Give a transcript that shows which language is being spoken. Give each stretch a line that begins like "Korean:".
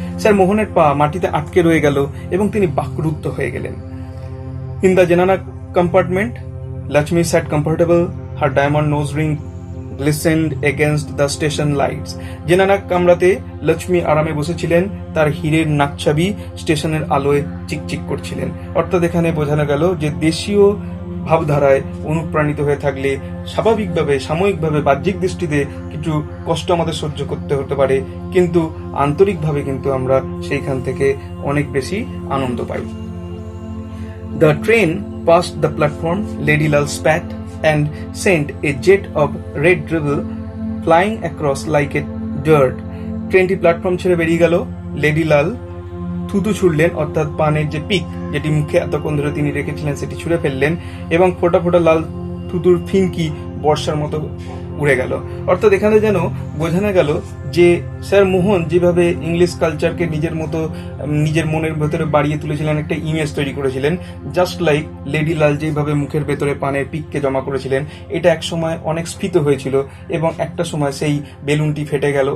Bangla: Sir মোহনের পা মাটিতে আটকে রয়ে গেল এবং তিনি বাকরুদ্ধ হয়ে গেলেন।
English: In the Janana compartment, Lakshmi sat comfortable. Her diamond nose ring glistened against the station lights.
Bangla: জেনানা কামরাতে Lakshmi আরামে বসেছিলেন, তার হীরের নাকছাবি স্টেশনের আলোয় চিকচিক করছিলেন। অর্থাৎ এখানে বোঝানো গেল যে দেশীয় ভাবধারায় অনুপ্রাণিত হয়ে থাকলে স্বাভাবিকভাবে সাময়িকভাবে বাহ্যিক দৃষ্টিতে কিছু কষ্ট আমাদের সহ্য করতে হতে পারে, কিন্তু আন্তরিকভাবে কিন্তু আমরা সেইখান থেকে অনেক বেশি আনন্দ পাই।
English: The train passed the platform. Ladylal spat and sent a jet of red dribble flying across like a dirt.
Bangla: ট্রেনটি প্ল্যাটফর্ম ছেড়ে বেরিয়ে গেল। লেডিলাল থুতু ছুড়লেন, অর্থাৎ পানের যে পিক যেটি মুখে এতক্ষণ ধরে তিনি রেখেছিলেন সেটি ছুঁড়ে ফেললেন এবং ফোটা ফোটা লাল থুতুর ফিনকি বর্ষার মতো উড়ে গেল। অর্থাৎ এখানে যেন বোঝানো গেল যে স্যার মোহন যেভাবে ইংলিশ কালচারকে নিজের মনের ভেতরে বাড়িয়ে তুলেছিলেন, একটা ইমেজ তৈরি করেছিলেন, জাস্ট লাইক লেডিলাল যেভাবে মুখের ভেতরে পানের পিককে জমা করেছিলেন, এটা এক সময় অনেক স্ফীত হয়েছিল এবং একটা সময় সেই বেলুনটি ফেটে গেল।